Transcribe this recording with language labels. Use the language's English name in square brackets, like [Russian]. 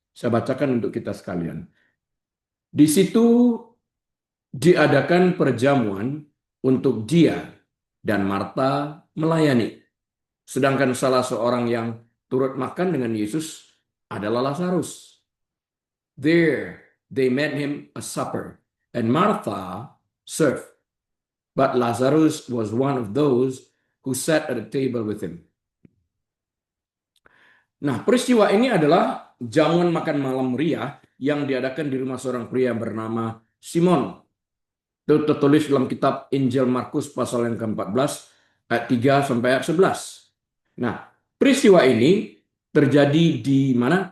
[Indonesian] Saya bacakan untuk kita sekalian. Di situ diadakan perjamuan untuk dia dan Marta melayani. Sedangkan salah seorang yang turut makan dengan Yesus adalah Lazarus. [English] There they made him a supper, and Martha served. But Lazarus was one of those who sat at the table with him. [Indonesian] Nah, peristiwa ini adalah jamuan makan malam meriah yang diadakan di rumah seorang pria bernama Simon. Itu tertulis dalam kitab Injil Markus pasal yang ke-14 ayat 3 sampai ayat 11. Nah, peristiwa ini terjadi di mana?